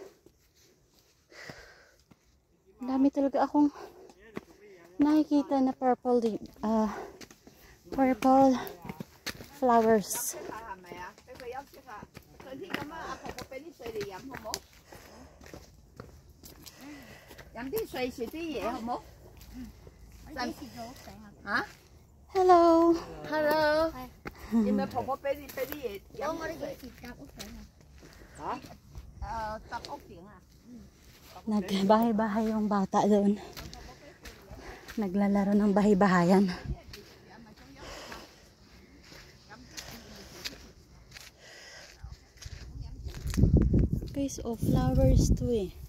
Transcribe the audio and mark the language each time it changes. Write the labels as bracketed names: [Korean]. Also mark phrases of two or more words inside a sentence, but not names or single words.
[Filipino] Ang dami talaga akong nakikita na [English] purple flowers. [Filipino] Hello. [Cantonese] Hello. [Vietnamese] Nhưng mà [Cantonese] 婆婆俾啲嘢飲。我哋以前搭屋頂啊。嚇？搭屋頂啊。 [Filipino] Nagbahay-bahay yung bata doon. Naglalaro ng bahay-bahayan. Guys, oh, flowers to eh.